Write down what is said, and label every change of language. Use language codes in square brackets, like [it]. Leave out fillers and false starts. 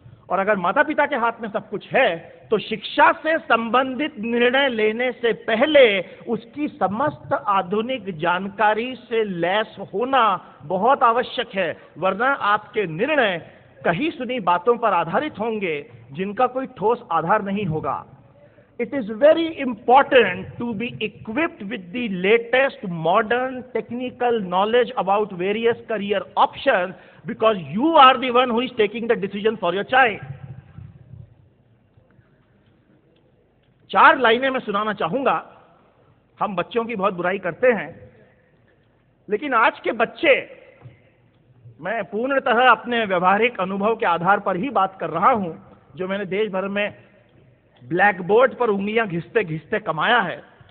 [hi] और अगर माता पिता के हाथ में सब कुछ है, तो शिक्षा से संबंधित निर्णय लेने से पहले उसकी समस्त आधुनिक जानकारी से लैस होना बहुत आवश्यक है। वरना आपके निर्णय कहीं सुनी बातों पर आधारित होंगे जिनका कोई ठोस आधार नहीं होगा। [en] it is very important to be equipped with the latest modern technical knowledge about various career options, because you are the one who is taking the decision for your child. [hi] 4 लाइनें मैं सुनाना चाहूंगा। हम बच्चों की बहुत बुराई करते हैं, लेकिन आज के बच्चे, मैं पूर्णतः अपने व्यवहारिक अनुभव के आधार पर ही बात कर रहा हूं, जो मैंने देश भर में ब्लैक बोर्ड पर उंगलियां घिसते घिसते कमाया है।